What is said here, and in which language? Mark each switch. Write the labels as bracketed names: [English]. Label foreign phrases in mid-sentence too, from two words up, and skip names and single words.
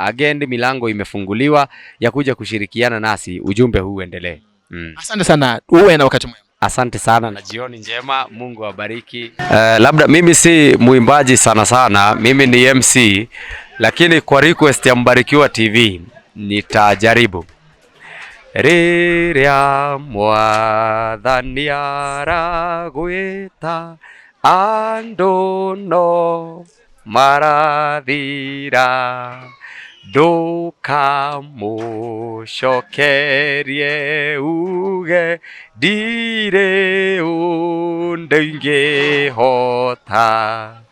[Swahili] Again, milango imefunguliwa ya kuja kushirikiana nasi, ujumbe huu uendelee. Asante sana, uwe na wakati mwema. Asante sana na jioni njema, Mungu awabariki. Labda mimi si muimbaji sana, mimi ni MC, lakini kwa request ya Mbarikiwa TV nitajaribu. [Kikuyu] Riria mwathani aragwita, andu no marathira, ndukamucokerie uge ndire undu ingihota,